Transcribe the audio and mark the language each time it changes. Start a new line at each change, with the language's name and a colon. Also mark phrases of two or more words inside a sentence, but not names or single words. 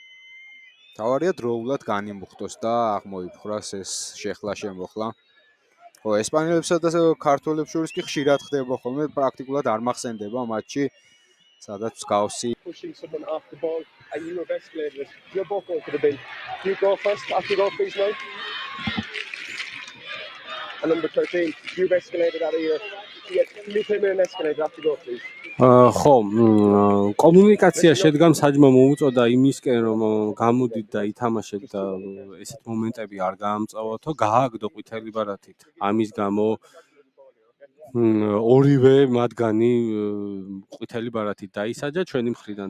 Georgian: დროულად განიმუხტოს და აღმოიფხვრას ეს შეხლა შემოხლა. ხო, ესპანელებსა და ქართველებს შორის კი ხშირად ხდება ხოლმე, პრაქტიკულად არ მახსენდება მატჩი, სადაც მსგავსი
English: pushing someone off the ball and you have escalated it. You're both going to the bin. You go first, after you go please now. And number 13, you've escalated out of here. Yeah, can you come in and escalate after you go please?
Georgian: ხო, კომუნიკაცია შედგა საჯმა მოუწოდა იმისკენ რომ გამოდით და ითამაშეთ და ესეთ მომენტები არ გაამწვავათო, გააგდო ყვითელი ბარათით. ამის გამო ორივე მათგანი ყვითელი ბარათით დაისაჯა ჩვენი მხრიდან.